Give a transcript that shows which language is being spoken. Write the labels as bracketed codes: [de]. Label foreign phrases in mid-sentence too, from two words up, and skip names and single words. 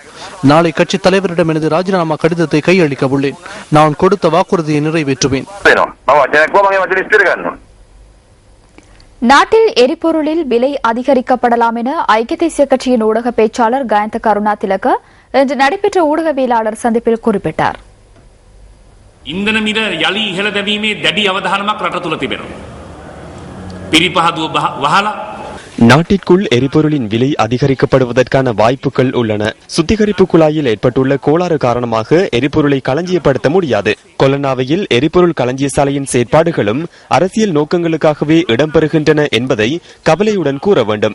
[ta] நாளை கட்சி தலைவரிடம் எனது ராஜினாமா கடிதத்தை கையளிக்க உள்ளேன். நான் கொடுத்த வாக்குறுதியை நிறைவேற்றுவேன். நாட்டில் எரிபொருளில் விலை அதிகரிக்கப்படலாம் என ஐக்கிய தேசிய கட்சியின் ஊடக பேச்சாளர் கயந்த கருணா திலக இன்று நடைபெற்ற ஊடகவியலாளர் சந்திப்பில் குறிப்பிட்டார். [si] ඉන්ධන මිල යලි ඉහළ දැමීමේ දැඩි අවධානමක් රට තුළ තිබෙනවා. පිරිපහදුව වහලා [ta] நாட்டிற்குள் எரிபொருளின் விலை அதிகரிக்கப்படுவதற்கான வாய்ப்புகள் உள்ளன. சுத்திகரிப்பு குழாயில் ஏற்பட்டுள்ள கோளாறு காரணமாக எரிபொருளை களஞ்சியப்படுத்த முடியாது. கொலனாவையில் எரிபொருள் களஞ்சிய சாலையின் செயற்பாடுகளும் அரசியல் நோக்கங்களுக்காகவே இடம்பெறுகின்றன என்பதை கவலையுடன் கூற வேண்டும்.